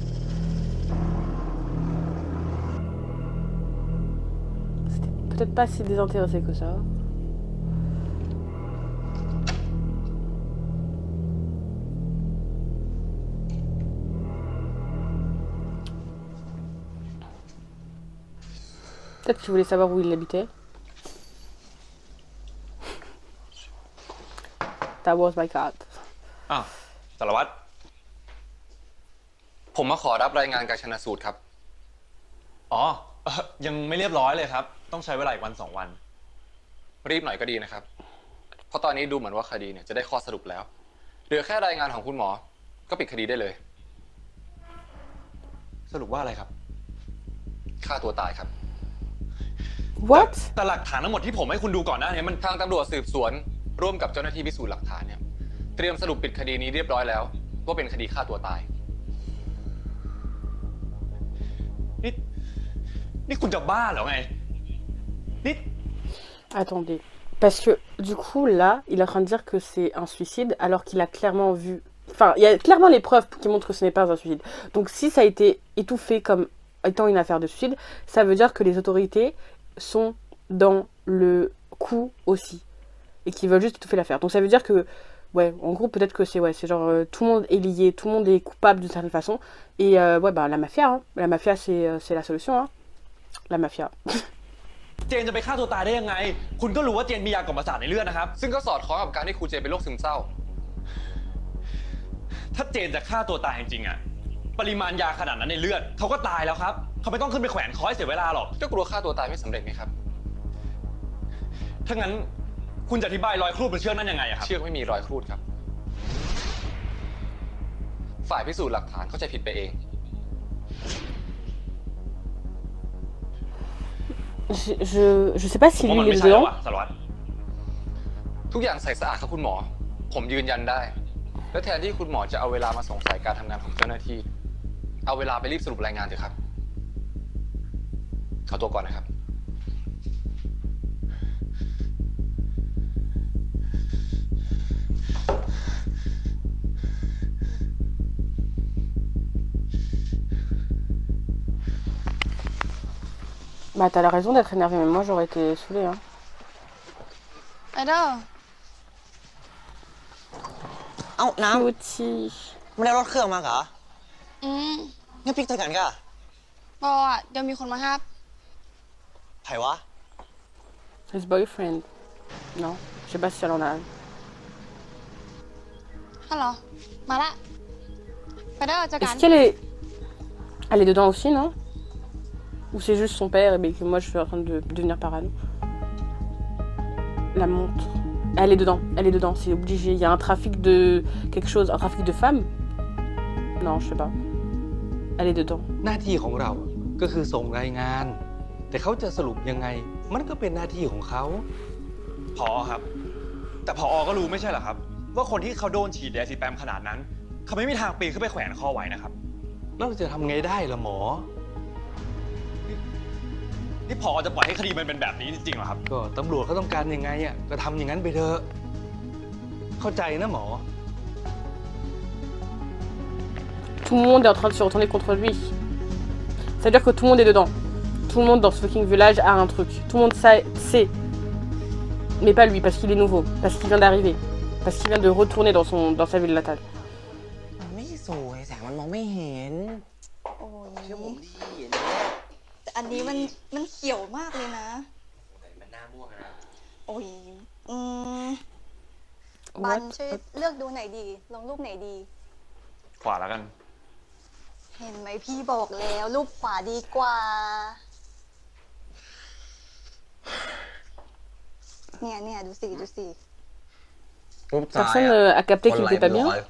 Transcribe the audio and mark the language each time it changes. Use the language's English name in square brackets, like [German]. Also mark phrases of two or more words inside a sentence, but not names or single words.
[French] C'était peut-être pas si désintéressé que ça. Peut-être qu'il voulait savoir où il habitait. [English] That was my cat. [Thai] อ้าวสารวัตรผมมาขอรับรายงานการชันสูตรครับ อ๋อยังไม่เรียบร้อยเลยครับต้องใช้เวลาอีกวัน2 วัน รีบหน่อยก็ดีนะครับ เพราะตอนนี้ดูเหมือนว่าคดีเนี่ยจะได้ข้อสรุปแล้วเหลือแค่รายงานของคุณหมอก็ปิดคดีได้เลย สรุปว่าอะไรครับ ฆ่าตัวตายครับ What? แต่หลักฐานทั้งหมดที่ผมให้คุณดูก่อนหน้านี้มัน ทางตำรวจสืบสวนร่วมกับเจ้าหน้าที่พิสูจน์หลักฐานเนี่ยเตรียมสรุปปิดคดีนี้เรียบร้อยแล้วว่าเป็นคดีฆ่าตัวตาย นี่คุณจะบ้าเหรอไงนี่ [French] Attendez. Parce que du coup, là, il est en train de dire que c'est un suicide alors qu'il a clairement vu... Enfin, il y a clairement les preuves qui montrent que ce n'est pas un suicide. Donc si ça a été étouffé comme étant une affaire de suicide, ça veut dire que les autorités sont dans le coup aussi. Et qu'ils veulent juste étouffer l'affaire. Donc ça veut dire que... Ouais, en gros, peut-être que c'est genre tout le monde est lié, tout le monde est coupable d'une certaine façon. Et la mafia, hein. La mafia, c'est la solution, hein. La mafia. [Thai] เจนจะไปฆ่าตัวตายได้ยังไงคุณก็รู้ว่าเจนมียากล่อมประสาทในเลือดนะครับ ซึ่งก็สอดคล้องกับการที่ครูเจเป็นโรคซึมเศร้า ถ้าเจนจะฆ่าตัวตายจริงๆอะปริมาณยาขนาดนั้นในเลือดเขาก็ตายแล้วครับเขาไม่ต้องขึ้นไปแขวนคอให้เสียเวลาหรอก ก็กลัวฆ่าตัวตายไม่สำเร็จไหมครับ ถ้างั้นคุณจะอธิบายรอยครูดบนเชือกนั้นยังไงอะครับ เชือกไม่มีรอยครูดครับ ฝ่ายพิสูจน์หลักฐานเข้าใจผิดไปเอง [French] Je sais pas si [Thai] ผมว่า [French] lui [Thai] มัน [French] il [Thai] ไม่ [French] est [Thai] ใช่แล้ว [French] dedans. [Thai] อะสารวัตร ทุกอย่างใส่สะอาดครับคุณหมอ ผมยืนยันได้ และแทนที่คุณหมอจะเอาเวลามาสงสัยการทำงานของเจ้าหน้าที่ เอาเวลาไปรีบสรุปรายงานเถอะครับ ขอตัวก่อนนะครับ [French] Bah t'as la raison d'être énervé, mais moi j'aurais été saoulée, hein. [Thai] ไอดอล เอ้า น้ Cutie. ำไม่ได้รถเครื่องมาเหรอ งั้นพิกเธอกันก็ บออ่ะเดี๋ยวมีคนมาครับ ไผวะ [English] His boyfriend. [French] Non, je sais pas si elle en a un. [Thai] ฮัลโหลมาละไปเด้อเจอกัน [French] Est-ce qu'elle est... Elle est dedans aussi, non? Ou c'est juste son père et que moi je suis en train de devenir parano? La montre. Elle est dedans, c'est obligé. Il y a un trafic de quelque chose, un trafic de femmes? Non, je sais pas. Elle est dedans. [Thai] หน้าที่ของเราก็คือส่งรายงาน แต่เขาจะสรุปยังไง มันก็เป็นหน้าที่ของเขา พอครับ แต่พอก็รู้ไม่ใช่เหรอครับ ว่าคนที่เขาโดนฉีดยาสีแปมขนาดนั้น เขาไม่มีทางปีนขึ้นไปแขวนคอไหวนะครับ แล้วเราจะทำไงได้ล่ะหมอ นี่พอจะปล่อยให้คดีมันเป็นแบบนี้จริงๆเหรอครับ ก็ตำรวจเขาต้องการยังไงอ่ะก็ทำอย่างนั้นไปเถอะ เข้าใจนะหมอ [French] Tout le monde est en train de se retourner contre lui. C'est-à-dire que tout le monde est dedans. Tout le monde dans ce fucking village a un truc. Tout le monde sait. Mais pas lui, parce qu'il est nouveau. Parce qu'il vient d'arriver. Parce qu'il vient de retourner dans sa ville natale. [Thai] มันไม่สวยแสงมันมองไม่เห็น โอ้ย เชื่อผมที่เห็น แต่อันนี้มันเขียวมากเลยนะ มันหน้าม่วงนะ โอ้ยบันช่วยเลือกดูไหนดี ลงรูปไหนดี ขวาแล้วกัน เห็นไหมพี่บอกแล้วรูปขวาดีกว่า เนี่ยดูสิ รูปซ้าย [French] Personne a capté qu'il était pas bien.